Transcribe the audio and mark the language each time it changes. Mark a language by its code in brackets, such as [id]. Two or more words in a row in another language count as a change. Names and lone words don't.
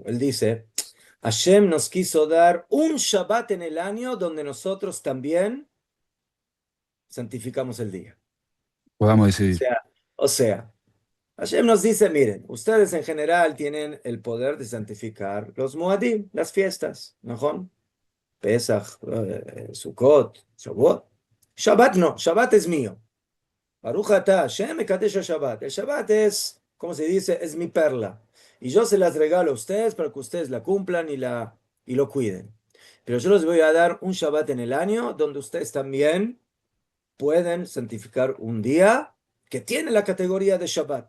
[es] Él dice, Hashem nos quiso dar un Shabbat en el año donde nosotros también santificamos el día. Podamos O decidir. sea, o sea, Hashem nos dice, miren, ustedes en general tienen el poder de santificar los Moadim, las fiestas, ¿no? Pesach, Sukkot, Shavuot. Shabbat no, Shabbat es mío. [he] ברוך אתה השם מקדש שבת. [es] El Shabbat es, ¿cómo se dice? Es mi perla. Y yo se las regalo a ustedes para que ustedes la cumplan y lo cuiden. Pero yo les voy a dar un Shabbat en el año donde ustedes también pueden santificar un día que tiene la categoría de Shabbat.